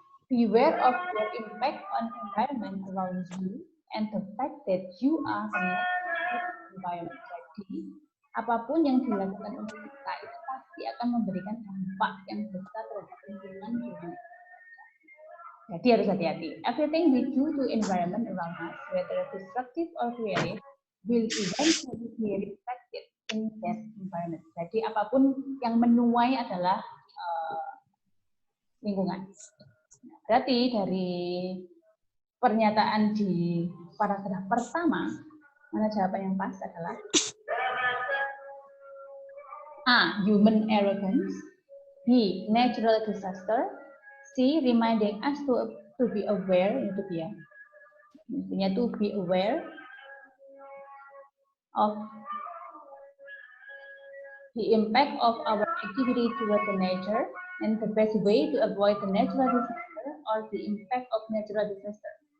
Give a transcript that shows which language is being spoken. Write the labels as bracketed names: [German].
[English] Beware of your impact on environment around you and the fact that you are the environment. [Indonesian] Jadi, apapun yang dilakukan oleh kita itu pasti akan memberikan dampak yang besar terhadap lingkungan dunia. Jadi harus hati-hati. [English] Everything we do to environment around us, whether destructive or creative, will eventually be reflected in that environment. [Indonesian] Jadi apapun yang menuai adalah lingkungan. Berarti dari pernyataan di paragraf pertama, mana jawaban yang pas adalah A. [English] Human arrogance. B. Natural disaster. C. Reminding us to be aware. [Indonesian] Itu dia. Intinya [English] to be aware of the impact of our activity toward the nature and the best way to avoid the natural disaster or the impact of natural disaster.